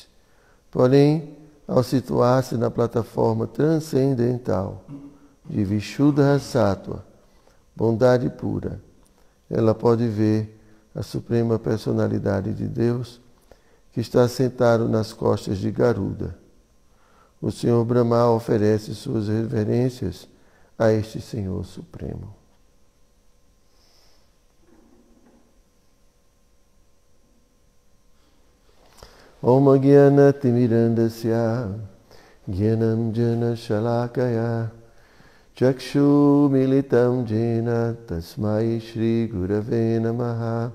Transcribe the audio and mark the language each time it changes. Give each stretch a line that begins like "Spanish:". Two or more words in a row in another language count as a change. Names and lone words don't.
Portuguese: Porém, ao situar-se na plataforma transcendental de
Sanskrit: Vishuddha Sattva,
Portuguese: bondade pura, ela pode ver a suprema personalidade de Deus que está sentado nas costas de Garuda. o Senhor Brahma oferece suas reverências a este Senhor Supremo.
Sanskrit: Om Gyana Timirandasya Gyanam Jana Shalakaya Chakshu Militam Jena Tasmai Shri Gurave Namaha